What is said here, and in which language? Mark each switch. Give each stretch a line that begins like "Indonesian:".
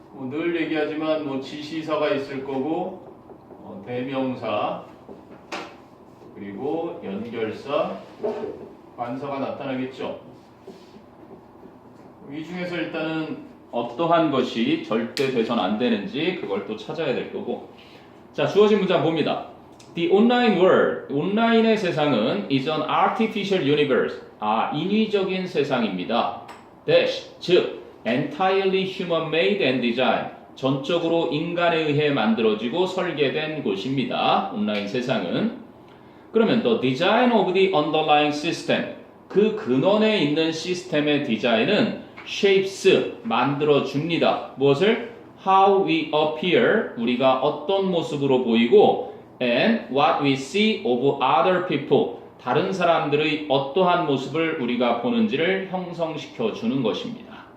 Korean: 늘 얘기하지만 지시사가 있을 거고, 대명사, 그리고 연결사, 관사가 나타나겠죠. 이 중에서 일단은 어떠한 것이 절대 돼선 안 되는지 그걸 또 찾아야 될 거고. 자, 주어진 문장 봅니다.
English: The online world,
Korean: 온라인의 세상은
English: is an artificial universe.
Korean: 인위적인 세상입니다.
English: dash, 즉 entirely human-made and designed.
Korean: 전적으로 인간에 의해 만들어지고 설계된 곳입니다. 온라인 세상은. 그러면
English: the design of the underlying system.
Korean: 그 근원에 있는 시스템의 디자인은 shapes, 만들어줍니다. 무엇을?
English: How we appear,
Korean: 우리가 어떤 모습으로 보이고
English: and what we see of other people,
Korean: 다른 사람들의 어떠한 모습을 우리가 보는지를 형성시켜 주는 것입니다.